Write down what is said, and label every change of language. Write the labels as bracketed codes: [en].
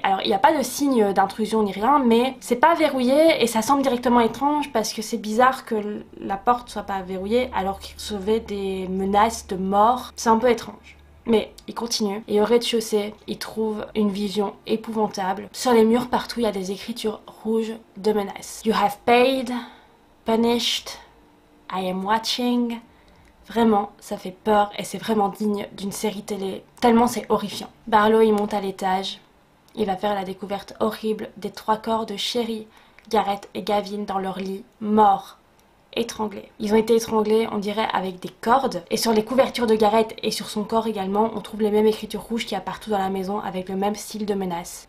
[fr] Alors il n'y a pas de signe d'intrusion ni rien, mais c'est pas verrouillé et ça semble directement étrange parce que c'est bizarre que la porte soit pas verrouillée alors qu'il recevait des menaces de mort. C'est un peu étrange. Mais il continue et au rez-de-chaussée, il trouve une vision épouvantable. Sur les murs partout, il y a des écritures rouges de menaces. [en] You have paid, punished, I am watching. [fr] Vraiment, ça fait peur et c'est vraiment digne d'une série télé, tellement c'est horrifiant. Barlow, il monte à l'étage. Il va faire la découverte horrible des 3 corps de Sherry, Garrett et Gavin dans leur lit, morts, étranglés. Ils ont été étranglés, on dirait, avec des cordes. Et sur les couvertures de Garrett et sur son corps également, on trouve les mêmes écritures rouges qu'il y a partout dans la maison avec le même style de menace.